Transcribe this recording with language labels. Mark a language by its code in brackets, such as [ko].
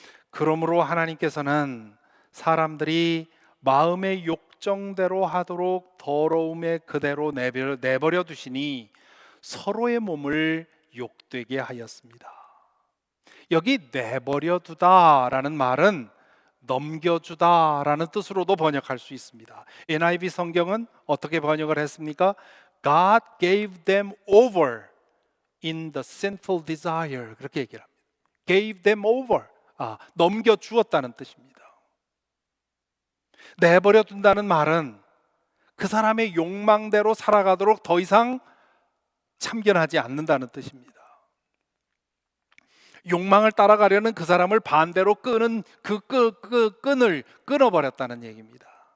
[ko] 그러므로 하나님께서는 사람들이 마음의 욕정대로 하도록 더러움에 그대로 내버려 두시니 서로의 몸을 욕되게 하였습니다. 여기 내버려 두다라는 말은 넘겨주다라는 뜻으로도 번역할 수 있습니다. NIV 성경은 어떻게 번역을 했습니까? [en] God gave them over in the sinful desire. [ko] 그렇게 얘기를 합니다. [en] Gave them over. [ko] 넘겨주었다는 뜻입니다. 내버려 둔다는 말은 그 사람의 욕망대로 살아가도록 더 이상 참견하지 않는다는 뜻입니다. 욕망을 따라가려는 그 사람을 반대로 끄는 그 끈을 끊어버렸다는 얘기입니다.